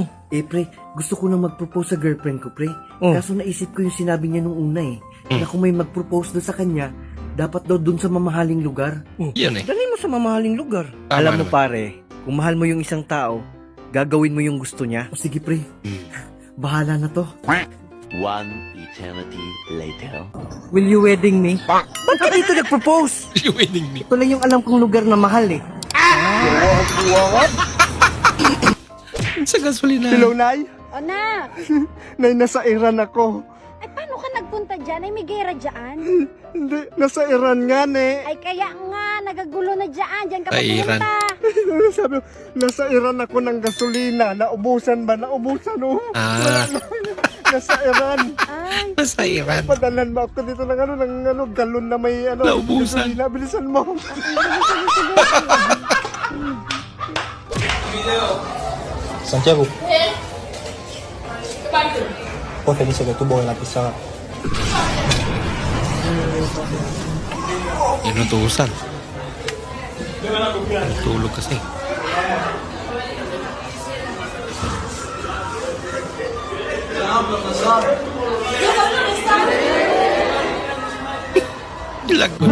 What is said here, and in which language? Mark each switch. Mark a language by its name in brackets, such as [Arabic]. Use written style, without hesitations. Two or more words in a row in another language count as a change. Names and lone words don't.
[Filipino] Pre, gusto ko na mag-propose sa girlfriend ko, pre. Kaso naisip ko yung sinabi niya nung una na kung may mag-propose doon sa kanya, dapat daw doon sa mamahaling lugar. Yan eh. Dali mo sa mamahaling lugar. Tama Alam mo, naman. pare, kung mahal mo yung isang tao, gagawin mo yung gusto niya. O sige, pre. Bahala na to. [English] One eternity later. Will you wedding me? [Filipino] Ba't ka dito nag-propose? Yung [English] wedding me. [Filipino] Ito lang yung alam kong lugar na mahal eh. Sa gasolina. Nay? O na! Nay, nasa Iran ako. Ay, paano ka nagpunta dyan? Ay, may gera dyan? Hindi, nasa Iran nga, ne. Ay, kaya nga, nagagulo na dyan. Diyan ka Ay, Iran. papunta. Sabi, nasa Iran ako ng gasolina. Naubusan ba? Naubusan, oh. Nasa Iran. Ay, Nasa Iran. Padalan mo ako dito ng galon na may Naubusan. gasolina. Bilisan mo. Santiago. [Spanish] Porfa, dice que tuvo en la pizarra. [Filipino] Inutusan. Tulog kasi. Lagot.